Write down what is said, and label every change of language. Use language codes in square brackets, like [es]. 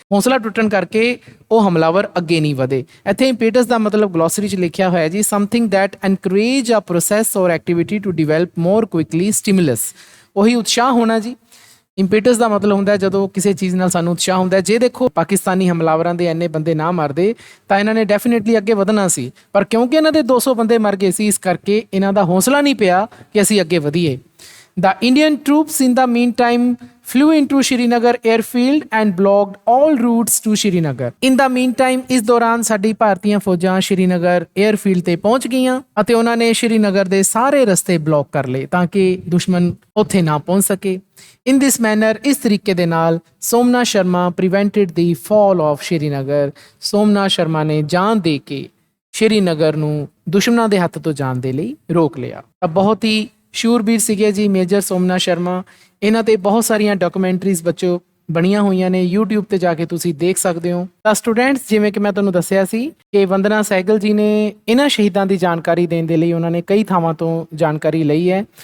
[pa] ਹੌਸਲਾ ਟੁੱਟਣ ਕਰਕੇ ਉਹ ਹਮਲਾਵਰ ਅੱਗੇ ਨਹੀਂ ਵਧੇ। ਇੱਥੇ ਇੰਪੀਟਸ ਦਾ ਮਤਲਬ ਗਲੋਸਰੀ 'ਚ ਲਿਖਿਆ ਹੋਇਆ ਜੀ [en] Something that encourage a process or activity to develop more quickly stimulus. [pa] ਉਹੀ ਉਤਸ਼ਾਹ ਹੋਣਾ ਜੀ। ਇੰਪੀਟਸ ਦਾ ਮਤਲਬ ਹੁੰਦਾ ਜਦੋਂ ਕਿਸੇ ਚੀਜ਼ ਨਾਲ ਸਾਨੂੰ ਉਤਸ਼ਾਹ ਹੁੰਦਾ। ਜੇ ਦੇਖੋ ਪਾਕਿਸਤਾਨੀ ਹਮਲਾਵਰਾਂ ਦੇ ਇੰਨੇ ਬੰਦੇ ਨਾ ਮਰਦੇ ਤਾਂ ਇਹਨਾਂ ਨੇ ਡੈਫੀਨੇਟਲੀ ਅੱਗੇ ਵਧਣਾ ਸੀ, ਪਰ ਕਿਉਂਕਿ ਇਹਨਾਂ ਦੇ 200 ਬੰਦੇ ਮਰ ਗਏ ਸੀ, ਇਸ ਕਰਕੇ ਇਹਨਾਂ ਦਾ ਹੌਸਲਾ ਨਹੀਂ ਪਿਆ ਕਿ ਅਸੀਂ ਅੱਗੇ ਵਧੀਏ। [en] The Indian troops in the meantime flew into Srinagar airfield and blocked all routes to Srinagar. In the meantime, [pa] ਇਸ ਦੌਰਾਨ ਸਾਡੀ ਭਾਰਤੀਆਂ ਫੌਜਾਂ ਸ਼੍ਰੀਨਗਰ 에ਅਰਫੀਲਡ ਤੇ ਪਹੁੰਚ ਗਈਆਂ ਅਤੇ ਉਹਨਾਂ ਨੇ ਸ਼੍ਰੀਨਗਰ ਦੇ ਸਾਰੇ ਰਸਤੇ ਬਲੌਕ ਕਰ ਲਏ ਤਾਂ ਕਿ ਦੁਸ਼ਮਣ ਉੱਥੇ ਨਾ ਪਹੁੰਚ ਸਕੇ। [en] In this manner, [pa] ਇਸ ਤਰੀਕੇ ਦੇ ਨਾਲ [en] Somnath Sharma prevented the fall of Srinagar। [pa] Somnath Sharma ਨੇ ਜਾਨ ਦੇ ਕੇ ਸ਼੍ਰੀਨਗਰ ਨੂੰ ਦੁਸ਼ਮਣਾਂ ਦੇ ਹੱਥ ਤੋਂ ਜਾਣ ਦੇ ਲਈ ਰੋਕ ਲਿਆ। ਤਾਂ ਬਹੁਤ ਹੀ ਸ਼ੂਰਬੀਰ ਸੀਗੇ ਜੀ ਮੇਜਰ ਸੋਮਨਾਥ ਸ਼ਰਮਾ। ਇਹਨਾਂ ਤੇ ਬਹੁਤ ਸਾਰੀਆਂ ਡਾਕੂਮੈਂਟਰੀਜ਼ ਬੱਚੋ ਬਣੀਆਂ ਹੋਈਆਂ ਨੇ, YouTube ਤੇ ਜਾ ਕੇ ਤੁਸੀਂ ਦੇਖ ਸਕਦੇ ਹੋ। ਤਾਂ ਸਟੂਡੈਂਟਸ, ਜਿਵੇਂ ਕਿ ਮੈਂ ਤੁਹਾਨੂੰ ਦੱਸਿਆ ਸੀ ਕਿ ਵੰਦਨਾ ਸਹਿਗਲ ਜੀ ਨੇ ਇਹਨਾਂ ਸ਼ਹੀਦਾਂ ਦੀ ਜਾਣਕਾਰੀ ਦੇਣ ਦੇ ਲਈ ਉਹਨਾਂ ਨੇ ਕਈ ਥਾਵਾਂ ਤੋਂ ਜਾਣਕਾਰੀ ਲਈ ਹੈ।